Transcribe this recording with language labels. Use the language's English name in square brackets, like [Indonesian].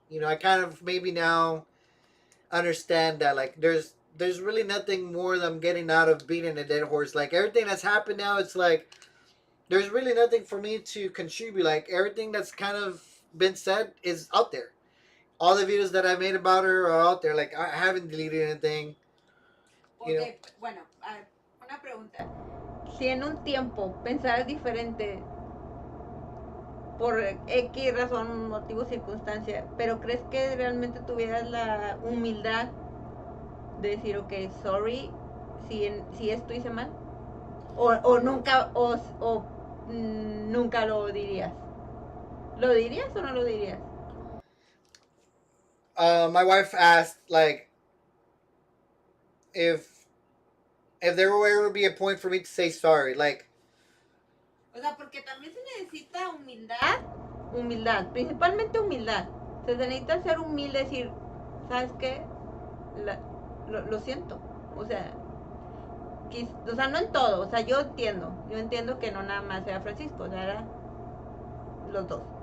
[English] You know, I kind of maybe now understand that, like, there's really nothing more that I'm getting out of beating a dead horse. Like, everything that's happened now, it's like there's really nothing for me to contribute. Like, everything that's kind of been said is out there. All the videos that I made about her are out there. Like, I haven't deleted anything. You know. [Spanish] Ok, bueno, una pregunta. Si en un tiempo pensaras diferente por X razón, motivo, circunstancia, pero crees que realmente tuvieras la humildad de decir, ok, sorry, si esto hice mal, o nunca, nunca lo dirías. ¿Lo dirías o no lo dirías? [English] My wife asked, like, if there will ever be a point for me to say sorry. Like, [Spanish] O sea, porque también se necesita humildad. Humildad, principalmente humildad. Se necesita ser humilde, decir, ¿sabes qué? Lo siento. O sea, no en todo. O sea, yo entiendo que no nada más era Francisco, o sea, era los dos.